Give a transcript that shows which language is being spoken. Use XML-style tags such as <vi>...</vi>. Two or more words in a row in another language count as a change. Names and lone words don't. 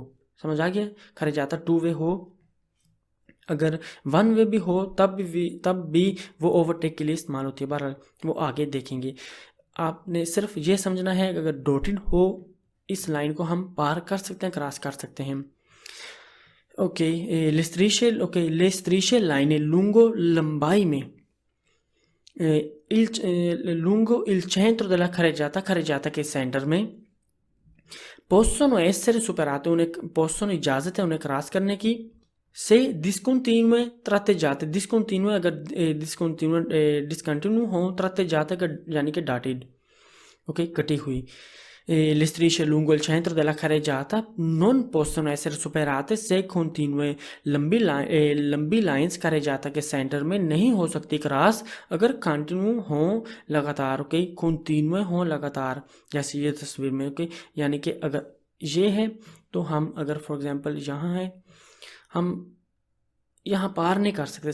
<hi>समझ आ गया, खरेजाता</hi> <en>two way</en> <hi>हो, अगर</hi> <en>one way</en> <hi>भी हो तब भी वो ओवरटेक के लिए इस्तेमाल होती है। बहरहाल वो आगे देखेंगे। आपने सिर्फ ये समझना है कि अगर डॉटेड हो इस लाइन को हम पार कर सकते हैं, क्रॉस कर सकते हैं।</hi> <it>ओके, ले strisce लाइनें लूंगो</it> <hi>लंबाई में</hi> <it>lungo il centro della carreggiata</it> <hi>के सेंटर में</hi> <it>possono essere superate,</it> <hi>उन्हें possono इजाज़त है उन्हें क्रॉस करने की,</hi> <it>se discontinue tratteggiate, discontinue</it> <hi>अगर डिसकंटिन्यू हो, tratteggiate यानी कि डॉटेड, ओके, कटी हुई।</hi> <it>Le strisce lungo il centro della carreggiata non possono essere superate se continue।</it> <hi>लंबी लाइंस carreggiata के सेंटर में नहीं हो सकती क्रॉस अगर कंटिन्यू हो लगातार, ओके, कंटिन्यू हो लगातार, जैसे ये तस्वीर में, ओके, यानी कि अगर ये है तो हम अगर</hi> <en>for example</en> <hi>यहाँ है, हम यहाँ पार नहीं कर सकते।</hi>